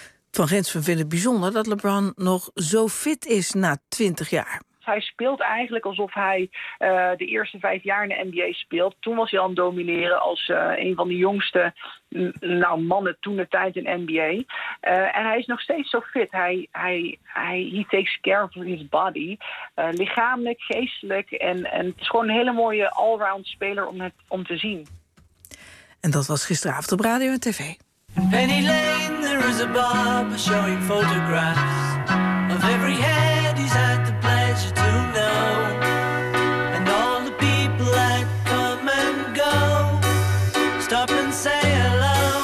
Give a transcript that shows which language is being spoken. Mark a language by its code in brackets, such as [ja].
[nl] Van Gensven vindt het bijzonder dat LeBron nog zo fit is na 20 jaar. Hij speelt eigenlijk alsof hij de eerste 5 jaar in de NBA speelt. Toen was hij al aan het domineren als een van de jongste mannen toen de tijd in de NBA. En hij is nog steeds zo fit. [en] He takes care of his body. [nl] Lichamelijk, geestelijk. En het is gewoon een hele mooie allround speler om te zien. En dat was gisteravond op radio en tv. [en] Penny Lane, there is a barber showing photographs of every head he's had the pleasure to know, and all the people that come and go stop and say hello.